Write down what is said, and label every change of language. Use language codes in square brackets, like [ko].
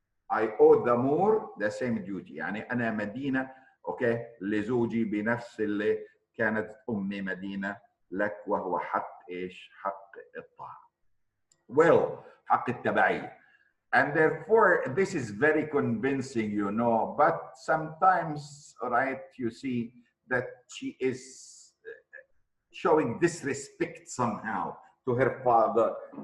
[en] I owe the more the same duty. [ar] يعني أنا مدينة لزوجي بنفس اللي كانت أمي مدينة لك وهو حق إيش؟ حق الطاعة. Well, حق التبعية. [en] And therefore, this is very convincing, you know, but sometimes, right, you see that she is showing disrespect somehow to her father.